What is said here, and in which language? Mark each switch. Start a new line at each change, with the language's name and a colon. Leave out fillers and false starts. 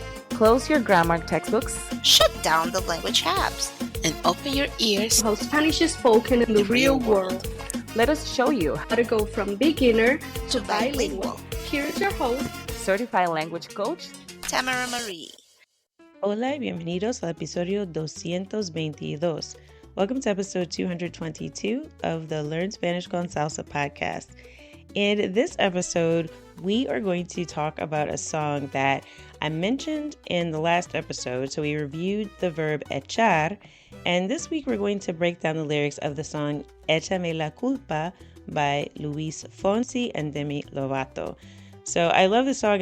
English: Close your grammar textbooks, shut down the language apps, and open your ears to how Spanish is spoken in the real world. Let us show you how to go from beginner to bilingual. Here's your host, certified language coach, Tamara Marie.
Spanish: Hola y bienvenidos al episodio 222.
English: Welcome to episode 222 of the Learn Spanish con Salsa podcast. In this episode, we are going to talk about a song that I mentioned in the last episode. So we reviewed the verb echar, and this week we're going to break down the lyrics of the song Échame la Culpa by Luis Fonsi and Demi Lovato. So I love this song.